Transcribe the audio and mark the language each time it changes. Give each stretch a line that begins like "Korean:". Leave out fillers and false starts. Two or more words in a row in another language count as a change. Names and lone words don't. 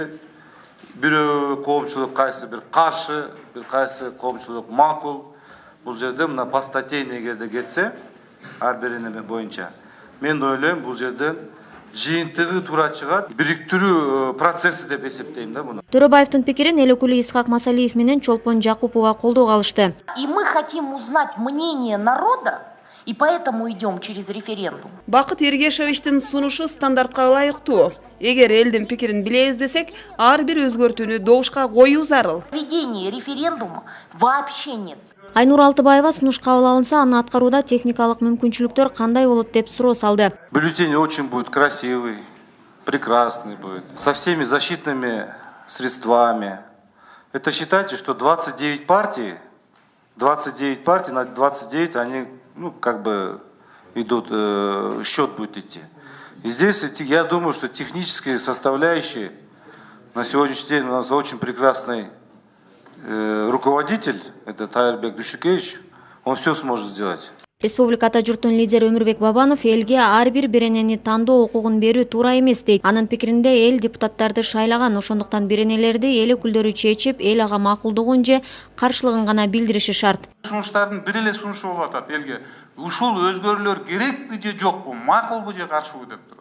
Kyrgyz: Бирөө коомчулук кайсы бир каршы, бир кайсы коомчулук макул. Бул жерде мына
Russian: по статейне
Kyrgyz: эгерде кетсе, ар бирине боюнча, мен ойлойм бул жерден жыйынтыгы туура чыгат, бириктирүү процесси деп эсептейм да буну. Торобаевдин пикирин эл өкүлү Исхак Масалиев менен Чолпон Жакупова колдоого алышты.
Russian: И мы хотим узнать мнение народа, и поэтому идем через референдум.
Kyrgyz: Бакыт Эргешевичтин сунушу стандартка ылайыктуу. Эгер элдин пикирин билебиз десек, ар бир өзгөртүүнү добушка коюу зарыл.
Russian: Введение референдума вообще нет.
Kyrgyz: Айнур Алтыбаева сунуш кабыл алынса, аны аткарууда техникалык мүмкүнчүлүктөр кандай болот деп суроо салды.
Russian: Бюллетень очень будет красивый, прекрасный будет, со всеми защитными средствами. Это считайте, что 29 партий на 29 они, как бы идут, счет будет идти. И здесь я думаю, что технические составляющие на сегодняшний день у нас очень прекрасный руководитель, это Тайырбек Дүйшүкевич, он все сможет сделать.
Kyrgyz: Республикада журттун лидери Өмүрбек Бабанов элге ар бир беренени тандоо укугун берүү туура эмес дейт. Анын пикиринде эл депутаттарды шайлаган, ошондуктан беренелерди эл өкүлдөрү чечип, эл ага макулдугун же каршылыгын гана билдириши шарт. Сунуштардын бир эле сунушу болуп атат элге. Ушул өзгөрүүлөр керекпи же жокпу, макулбу же каршыбы деп туруп.